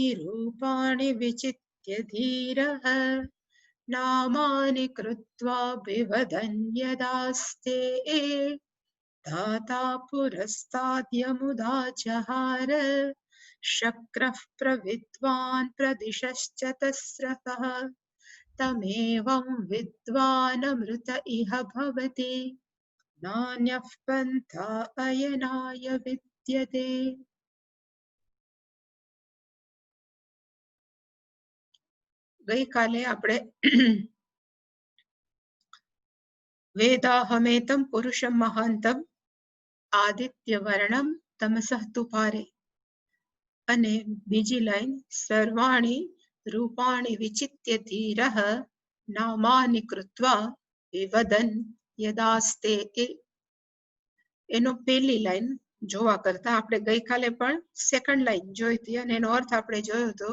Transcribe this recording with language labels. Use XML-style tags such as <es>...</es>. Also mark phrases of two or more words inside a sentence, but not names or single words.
<sa>रूपाणि विचित्य धीरः नामानि कृत्वा बिभदन्यदास्ते दाता पुरस्ताद्यमुदा जहार शक्रः प्रविद्वान् प्रदिशश्च तस्रतः तमेवं विद्वानमृत इह भवति नान्यः पन्था अयनाय विद्यते।</sa> <gu>ગઈ કાલે</gu> <sa>આપણે वेदाहमेतं पुरुषं महान्तम् આદિત્ય વર્ણમ તમસઃ તુ પારે.</sa> <gu>અને બીજી લાઈન</gu> <sa>સર્વાણી રૂપાણી વિચિત્ય ધીરઃ નામાનિ કૃત્વા વિવદન યદાસ્તે.</sa> <gu>એનો પહેલી લાઈન જોવા કરતા આપણે ગઈકાલે પણ સેકન્ડ લાઈન જોઈ હતી અને એનો અર્થ આપણે જોયો હતો.</gu>